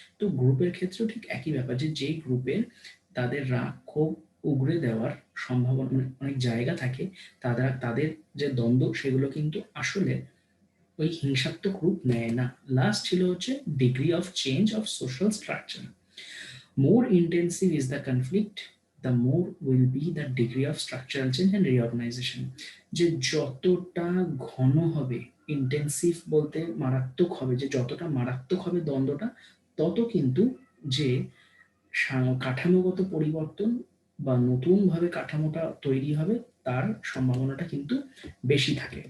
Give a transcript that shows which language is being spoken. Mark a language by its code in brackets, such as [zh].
[bn] তো গ্রুপের ক্ষেত্রেও ঠিক একই ব্যাপার, যে যেই গ্রুপের তাদের রাগ ক্ষোভ উগরে দেওয়ার সম্ভাবনা মানে অনেক জায়গা থাকে, তাদের যে দ্বন্দ্ব সেগুলো কিন্তু আসলে ওই হিংসাত্মক রূপ নেয় না। লাস্ট ছিল হচ্ছে [en] Degree of change of social structure. More intensive is the conflict, the more will be the degree of structural change and reorganization. [bn] যে যতটা ঘন হবে, ইন্টেন্সিভ বলতে মারাত্মক হবে, যে যতটা মারাত্মক হবে দ্বন্দ্বটা, তত কিন্তু যে কাঠামোগত পরিবর্তন বা নতুনভাবে কাঠামোটা তৈরি হবে তার সম্ভাবনাটা কিন্তু বেশি থাকে।